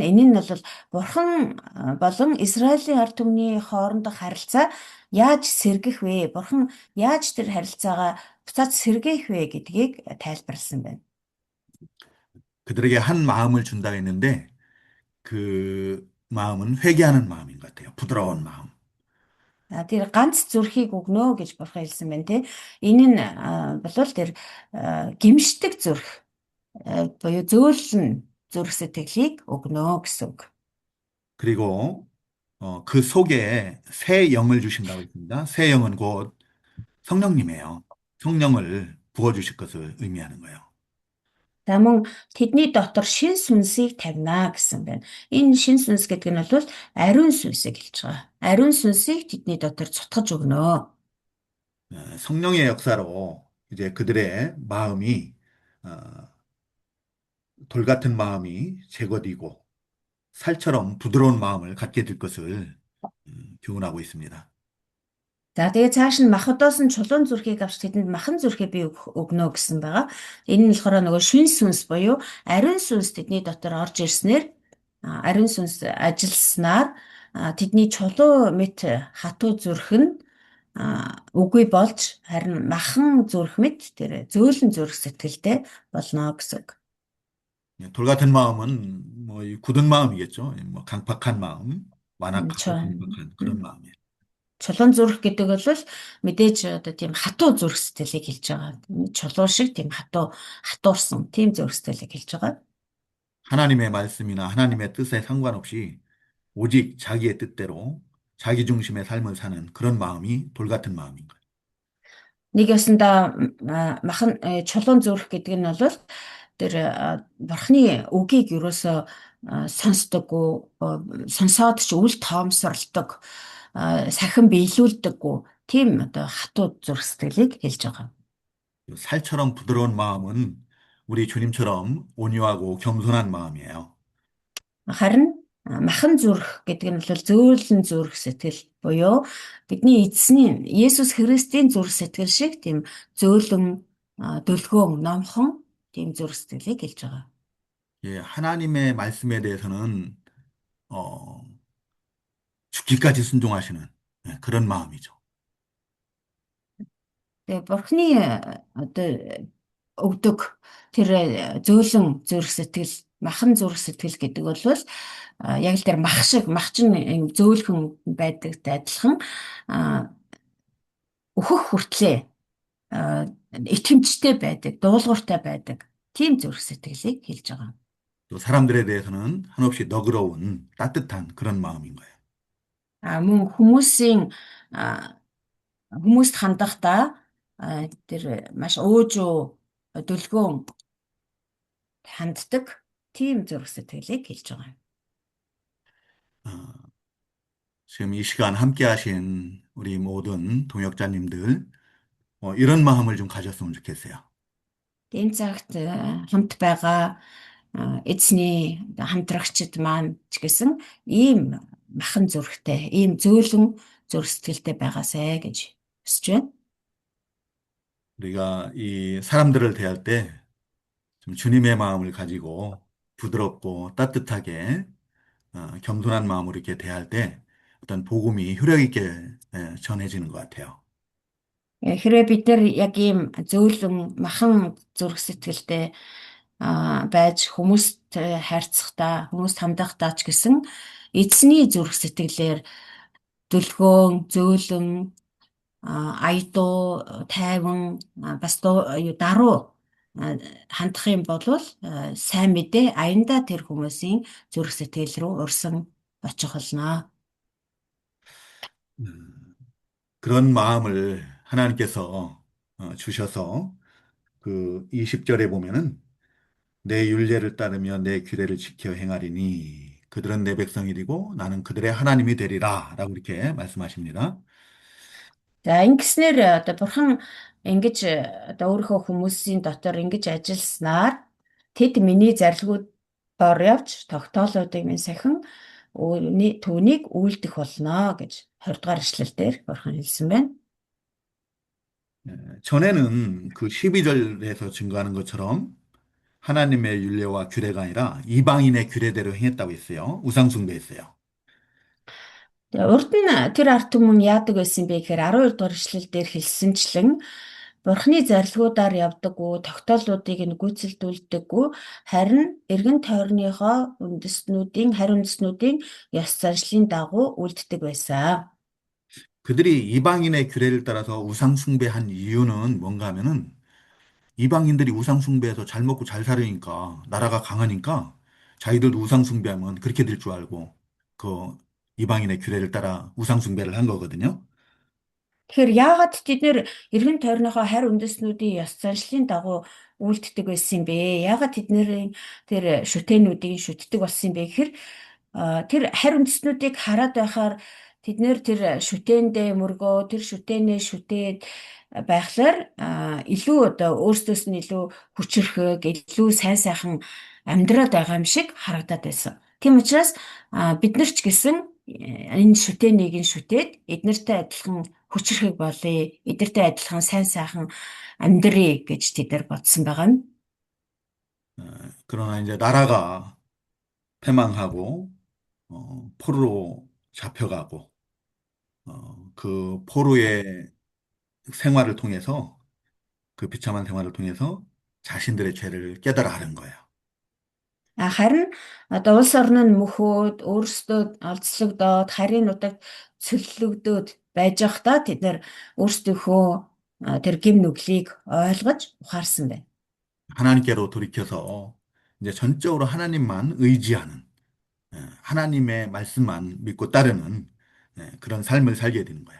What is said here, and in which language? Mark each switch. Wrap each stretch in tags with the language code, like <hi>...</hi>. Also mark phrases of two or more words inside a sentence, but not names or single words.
<mn>Энэ нь бол Бурхан болон Израилийн ард түмний хоорондох харилцаа яаж сэргэх вэ? Бурхан яаж тэр харилцаагаа буцаад сэргээх вэ гэдгийг тайлбарласан байна.</mn> <ko>그들에게 한 마음을 준다 했는데 그 마음은 회개하는 마음인 것 같아요. 부드러운 마음.</ko> <mn>Тэр ганц зүрхийг өгнө гэж Бурхан хэлсэн байна тий. Энэ нь болвол тэр гимшдэг зүрх буюу зөөлөн зүрх сэтгэлийг өгнө гэсэн үг.</mn> <ko>그리고 그 속에 새 영을 주신다고 했습니다. 새 영은 곧 성령님이에요. 성령을 부어주실 것을 의미하는 거예요.</ko> <mn>За мөн тэдний дотор шин сүнсийг тавина гэсэн байна. Энэ шин сүнс гэдэг нь бол ариун сүнсийг хэлж байгаа. Ариун сүнсийг тэдний дотор цутгаж өгнө.</mn> <ko>성령의 역사로 이제 그들의 마음이 돌 같은 마음이 제거되고 살처럼 부드러운 마음을 갖게 될 것을 교훈하고 있습니다.</ko> <mn>За тэгээ цааш нь махбодоос нь чулуун зүрхийг авч тэдэнд махан зүрхээ би өгнө гэсэн байгаа. Энэ нь болохоор нөгөө шин сүнс буюу ариун сүнс тэдний дотор орж ирснээр ариун сүнс ажилласнаар тэдний чулуу мэт хатуу зүрх нь үгүй болж харин махан зүрх мэт тэр зөөлөн зүрх сэтгэлтэй болно гэсэн үг.</mn> <ko>돌 같은 마음은 뭐이 굳은 마음이겠죠. 뭐 강팍한 마음, 완악하고 강팍한 그런 마음이에요.</ko> <mn>Чулуун зүрх гэдэг бол мэдээж одоо тийм хатуу зүрх сэтгэлийг хэлж байгаа. Чулуу шиг тийм хатуурсан тийм зүрх сэтгэлийг хэлж байгаа.</mn> <ko>하나님의 말씀이나 하나님의 뜻에 상관없이 오직 자기의 뜻대로 자기 중심의 삶을 사는 그런 마음이 돌 같은 마음인 거예요.</ko> <mn>Нэг ясанда махан чулуун зүрх гэдэг нь бол тэр бурхны үгийг юусоо сонсдоггүй, сонсоод ч үл тоомсорлдог, сахин биелүүлдэггүй тийм одоо хатуу зүрх сэтгэлийг хэлж байгаа.</mn> <ko>살처럼 부드러운 마음은 우리 주님처럼 온유하고 겸손한 마음이에요.</ko> <mn>Харин махан зүрх гэдэг нь бол зөөлөн зүрх сэтгэл буюу бидний эзний Есүс Христийн зүрх сэтгэл шиг тийм зөөлөн дүлгөөн номхон тийм зүрх сэтгэлийг хэлж байгаа.</mn> <ko>예, 하나님의 말씀에 대해서는 어, 죽기까지 순종하시는 그런 마음이죠.</ko> <mn>Тэгээ Бурхны одоо өгдөг тэр зөөлөн зүрх сэтгэл, махан зүрх сэтгэл гэдэг бол яг л тэр мах шиг, мах чинь зөөлхөн байдагтай адилхан өөхөх хүртлээр итгэмжтэй байдаг, дуулууртай байдаг. Тийм зүрх сэтгэлийг хэлж байгаа.</mn> <ko>또 사람들에 대해서는 한없이 너그러운 따뜻한 그런 마음인 거예요.</ko> <mn>Мөн а, хүмүүст хандахдаа тэр маш өөжөө дүлгөөн ханддаг тийм зүрх сэтгэлийг хэлж байгаа.</mn> <ko>어, 지금 이 시간 함께 하신 우리 모든 동역자님들, 이런 마음을 좀 가졌으면 좋겠어요.</ko> <mn>Энэ цагт хамт байгаа эзний хамтрагчид маань ч гэсэн ийм махан зүрхтэй, ийм зөөлөн зүрх сэтгэлтэй байгаасай гэж хүсэж байна.</mn> <ko>우리가 이 사람들을 대할 때 좀 주님의 마음을 가지고 부드럽고 따뜻하게 겸손한 마음으로 이렇게 대할 때 어떤 복음이 효력 있게 전해지는 것 같아요.</ko> <mn>Хэрвээ бид нар яг ийм зөөлөн махан зүрх сэтгэлтэй байж хүмүүст харьцахдаа, хүмүүст хамдахдаа ч гэсэн эзний зүрх сэтгэлээр дүлгөөн, зөөлөн, аядуу, тайван, бас даруй хандах юм бол сайн мэдээ аяндаа тэр хүмүүсийн зүрх сэтгэл рүү урсан очих болно.</mn> <ko>음, 그런 마음을 하나님께서 주셔서 그 20절에 보면은 내 율례를 따르며 내 규례를 지켜 행하리니 그들은 내 백성이리고 나는 그들의 하나님이 되리라 라고 이렇게 말씀하십니다.</ko> <mn>За ингэснээр одоо бурхан ингэж одоо өөрийнхөө хүмүүсийн дотор ингэж ажилласнаар тэд миний зарилгуудаар явж тогтоолуудыг минь сахин түүнийг үйлдэх болно гэж 20 дугаар эшлэлдэр бурхан хэлсэн байна.</mn> <ko>전에는 그 12절에서 증거하는 것처럼 하나님의 율례와 규례가 아니라 이방인의 규례대로 행했다고 했어요. 우상숭배했어요.</ko> <mn>Тэгээ урд нь тэр ард түмэн яадаг байсан бэ гэхээр 12 дугаар эшлэлдэр хэлсэнчлэн бурхны зарилгуудаар явдаггүй, тогтоолуудыг нь гүйцэлдүүлдэггүй, харин эргэн тойрныхоо харь үндэстнүүдийн ёс заншлын дагуу үлддэг байсан.</mn> <ko>그들이 이방인의 규례를 따라서 우상숭배한 이유는 뭔가 하면은 이방인들이 우상숭배해서 잘 먹고 잘 살으니까 나라가 강하니까 자기들도 우상숭배하면 그렇게 될 줄 알고 그 이방인의 규례를 따라 우상숭배를 한 거거든요.</ko> <mn>Тэгэхээр яагаад тэд нэр эргэн тойрныхоо харь үндэстнүүдийн ёс заншлын дагуу үйлддэг байсан юм бэ? Яагаад тэдний тэр шүтээнүүдийг шүтдэг болсон юм бэ гэхээр тэр харь үндэстнүүдийг хараад байхаар тэд нэр тэр шүтээндээ мөргөө тэр шүтээнээ шүтээд байхлаар илүү одоо өөрсдөөс нь илүү хүчрхэг, илүү сайн сайхан амьдраад байгаа юм шиг харагдаад байсан. Тийм учраас бид нар ч гэсэн энэ шүтээнийг нь шүтээд эднэртэй адилхан хүчрхэг болъё, эднэртэй адилхан сайн сайхан амьдрий гэж тэд нар бодсон байгаа юм.</mn> <ko>그러나 이제 나라가 패망하고 포로로 잡혀가고 그 포로의 생활을 통해서 그 비참한 생활을 통해서 자신들의 죄를 깨달아 하는 거예요.</ko> <mn>Харин одоо улс орн нь мөхөөд өөрсдөө олзлогдоод харийн нутагт цөллөгдөөд байж байхдаа тэд нар өөрсдийнхөө тэр гим нүглийг ойлгож ухаарсан байна.</mn> <ko>하나님께로 돌이켜서 이제 전적으로 하나님만 의지하는 하나님의 말씀만 믿고 따르는 그런 삶을 살게 되는 거예요.</ko>